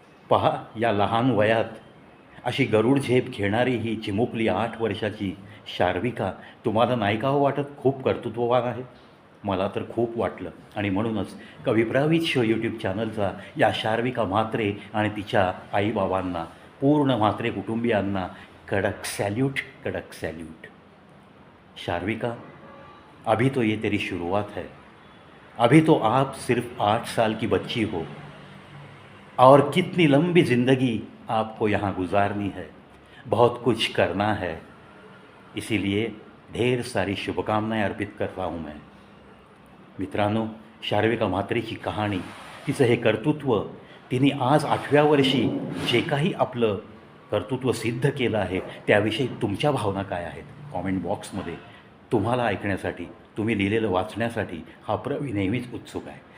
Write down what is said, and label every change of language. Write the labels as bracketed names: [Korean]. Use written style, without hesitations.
[Marathi] पहा, या लहान वयात अशी गरुड झेप घेणारी ही चिमुकली 8 वर्षाची शार्विका तुम्हाला नाही का हो वाटत खूप कर्तृत्ववान आहे? मला तर खूप वाटलं. आणि म्हणूनच कविप्रवीत शो यूट्यूब चॅनलचा या शार्विका म्हात्रे आणि तिच्या आईबाबांना, पूर्ण म्हात्रे कुटुंबियांना कडक सॅल्यूट, कडक सॅल्यूट. [Hindi] शार्विका, अभी तो ये तेरी शुरुआत है. अभी तो आप सिर्फ 8 साल की बच्ची हो और कितनी लंबी ज़िंदगी आपको यहाँ गुजारनी है, बहुत कुछ करना है. इसीलिए ढेर सारी शुभकामनाएं अर्पित करता हूँ मैं. [Marathi] मित्रांनो, शार्विका म्हात्रेची कहाणी, तिचं हे कर्तृत्व, तिने आज 8व्या वर्षी जे काही आपलं कर्तृत्व सिद्ध केलं आहे त्याविषयी तुमच्या भावना काय आहेत? कॉमेंट बॉक्समध्ये तुम्हाला ऐकण्यासाठी, तुम्ही लिहिलेलं वाचण्यासाठी हा प्रवी नेहमीच उत्सुक आहे.